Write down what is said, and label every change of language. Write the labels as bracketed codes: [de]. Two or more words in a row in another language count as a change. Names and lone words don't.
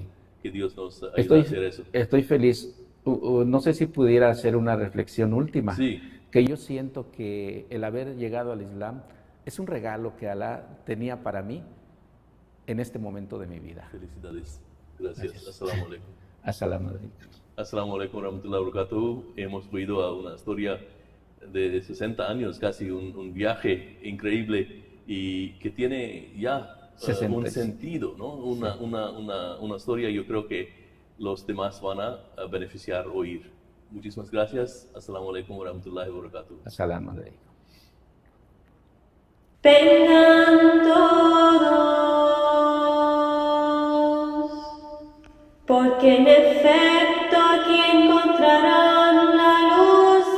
[es] Que Dios nos ayude a hacer eso. Estoy feliz. No sé si pudiera hacer una reflexión última. Sí. Que yo siento que el haber llegado al Islam es un regalo que Alá tenía para mí en este momento de mi vida. Felicidades. Gracias. [ar] السلام عليكم. السلام عليكم. السلام عليكم ورحمة الله وبركاته. [es] Hemos oído a una historia de 60 años, casi un viaje increíble y que tiene ya un sentido, ¿no? Una historia yo creo que los demás van a beneficiar oír. Muchísimas gracias. [ar] السلام عليكم ورحمة الله وبركاته. السلام عليكم. [es] Vengan todos, porque en efecto aquí encontrarán la luz.